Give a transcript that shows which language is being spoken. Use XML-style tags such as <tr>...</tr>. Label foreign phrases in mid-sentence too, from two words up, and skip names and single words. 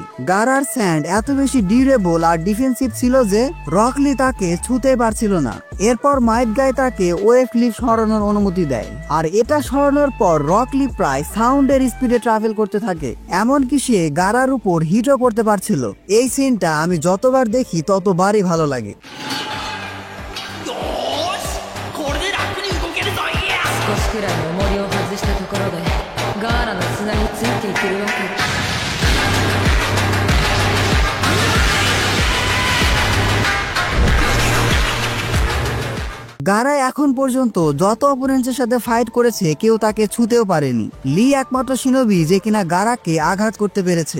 <bn>গারার স্যান্ড এত বেশি ডিউরেবল আর ডিফেন্সিভ ছিল যে রকলি তাকে ছুঁতে পারছিল না। এরপর মাইট গাই তাকে ওয়েভ লিফ সরানোর অনুমতি দেয়, আর এটা সরানোর পর রকলি প্রায় সাউন্ডের স্পিডে ট্রাভেল করতে থাকে, এমনকি সে গারার উপর হিটও করতে পারছিল। এই সিনটা আমি যতবার দেখি ততবারই ভালো লাগে।</bn> <ja>少しくらいの重りを外したところでガーラの砂についていけるわけ。</ja> <bn>গারা এখন পর্যন্ত যত অপোনেন্টের সাথে ফাইট করেছে কেউ তাকে ছুঁতেও পারেনি। লি একমাত্র শিনোবি যে কিনা গারাকে আঘাত করতে পেরেছে।</bn>